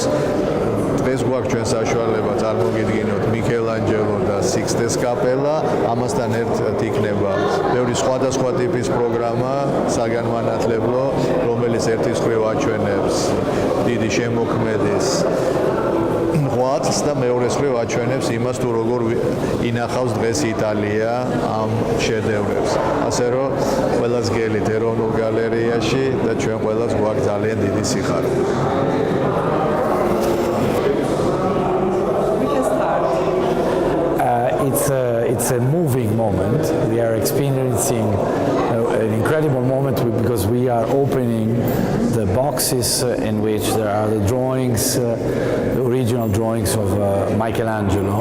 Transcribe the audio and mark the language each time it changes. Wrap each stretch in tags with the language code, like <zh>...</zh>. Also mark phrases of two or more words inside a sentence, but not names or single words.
<ka>დღეს გვაქვს ჩვენ საშუალება წარმოგიდგინოთ მიკელანჯელო და სიქსტეს კაპელა, ამასთან ერთად იქნება ბევრი სხვადასხვა ტიპის პროგრამა საგანმანათლებლო, რომელიც ერთის მხრივ აჩვენებს დიდი შემოქმედის ღვაწლს და მეორეს მხრივ აჩვენებს იმას, თუ როგორ ინახავს დღეს იტალია ამ შედევრებს. ასე რომ ყველას გელით ეროვნულ გალერეაში და ჩვენ ყველას გვაქვს ძალიან დიდი სიხარული.</ka> <en>It's a moving moment. We are experiencing an incredible moment because we are opening the boxes in which there are the drawings, the original drawings of Michelangelo.</en>